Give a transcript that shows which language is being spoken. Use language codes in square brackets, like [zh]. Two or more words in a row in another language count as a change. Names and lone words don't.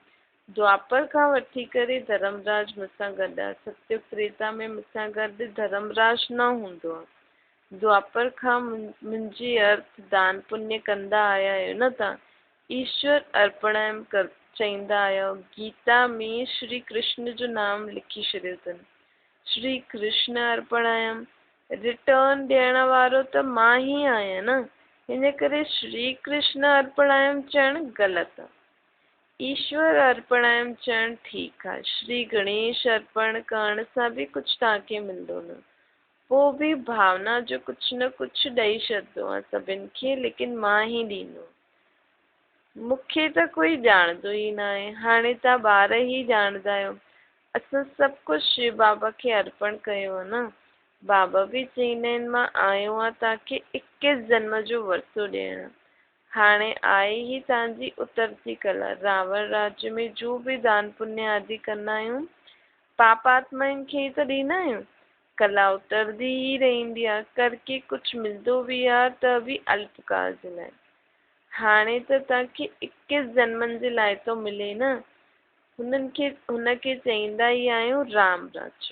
[sd] द्वापर खां वठी करे धर्मराज मूंसां गॾु आहे। सतयुग त्रेता में मूंसां गॾु धर्मराज न हूंदो आहे। द्वापर खां मुंहिंजी अर्थ दान पुण्य कंदा आया आहियो न तव्हां। ईश्वर अर्पणायम चवंदा आहियो। गीता में श्री कृष्ण जो नाम लिखी छॾियो अथनि। श्री कृष्ण अर्पणायम, रिटर्न ॾियण वारो त मां ई आहियां न। हिन करे श्री कृष्ण अर्पणायम चवणु ग़लति आहे। ईश्वर अर्पणायम चवणु ठीकु आहे। श्री गणेश अर्पण करण सां बि कुझु तव्हांखे मिलंदो न। पोइ बि भावना जो कुझु न कुझु ॾेई छॾंदो आहे सभिनि खे, लेकिन मां ई ॾींदो। मूंखे त कोई ॼाणंदो ई न आहे। हाणे तव्हां ॿार ई ॼाणंदा आहियो। असां सभु कुझु शिव बाबा खे अर्पण कयो आहे न। बाबा बि चवंदा आहिनि मां आयो आहियां तव्हांखे 21 जन्म जो वरिसो ॾियणु। हाणे आहे ही तव्हांजी उतरती कला। रावण राज्य में जो भी दान पुण्य आदि कंदा आहियूं पापात्माउनि खे ई त ॾींदा आहियूं। कला उतरदी ही रहंदी आहे, करके कुझु मिलंदो बि आहे त बि अल्पकाल जे लाइ। हाणे त तव्हांखे 21 जन्मनि जे लाइ थो मिले न। हुनखे चईंदा ई आहियूं राम राज्य।